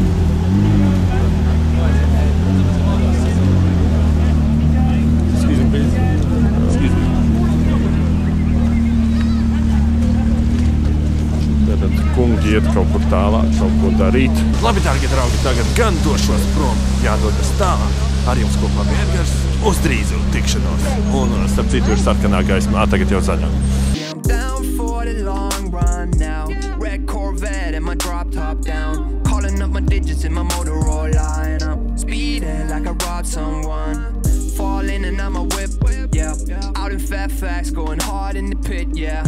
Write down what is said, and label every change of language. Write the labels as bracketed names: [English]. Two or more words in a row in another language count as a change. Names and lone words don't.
[Latvian] Tad kungi iet kaut kur tālāk, kaut ko darīt. Labi, dārgie draugi, tagad gan došos prom, jādodas tālāk. Ar jums kopā bija Edgars, uz drīzu tikšanos. Un starp citu ir sarkanā gaisma, tagad jau zaļā. [English] Down for the long run now. Red Corvette and my drop top down. Calling up my digits in my Motorola and I'm speeding like I robbed someone. Falling and I'm a whip, yeah. Out in Fairfax, going hard in the pit, yeah.